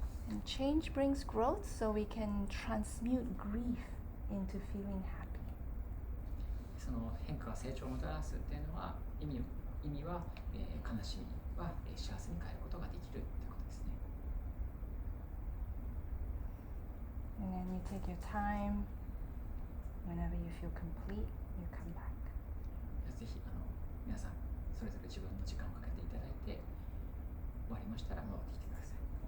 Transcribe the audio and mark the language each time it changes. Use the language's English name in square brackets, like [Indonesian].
[English] And change brings growth, so we can transmute grief into feeling happy. [Japanese] その変化は成長をもたらすっていうのは意味は、悲しみは、幸せに変えることができるということですね。 [English] And then you take your time. Whenever you feel complete, you come back. [Japanese] ぜひ皆さんそれぞれ自分の時間をかけていただいて、終わりましたら戻ってきてください。